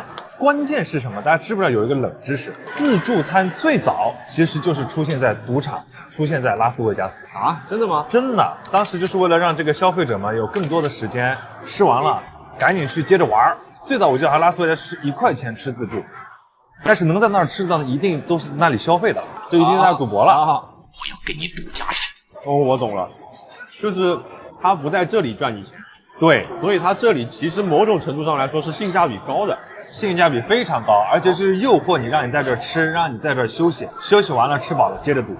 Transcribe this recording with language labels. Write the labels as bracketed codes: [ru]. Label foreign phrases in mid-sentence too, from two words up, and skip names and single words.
[zh] 關鍵是什麼？大家知不知道有一個冷知識？自助餐最早其實就是出現在賭場，出現在拉斯維加斯啊？真的嗎？真的，當時就是為了讓這個消費者們有更多的時間吃完了，趕緊去接着玩。最早我記得還拉斯維加斯是1塊錢吃自助。但是能在那兒吃到的一定都是那裡消費的，就一定在那兒賭博了。我要跟你賭家產。哦，我懂了，就是他不在這裡賺你錢，對，所以他這裡其實某種程度上來說是性價比高的，性價比非常高，而且是誘惑你，讓你在這兒吃，讓你在這兒休息，休息完了吃飽了接着賭。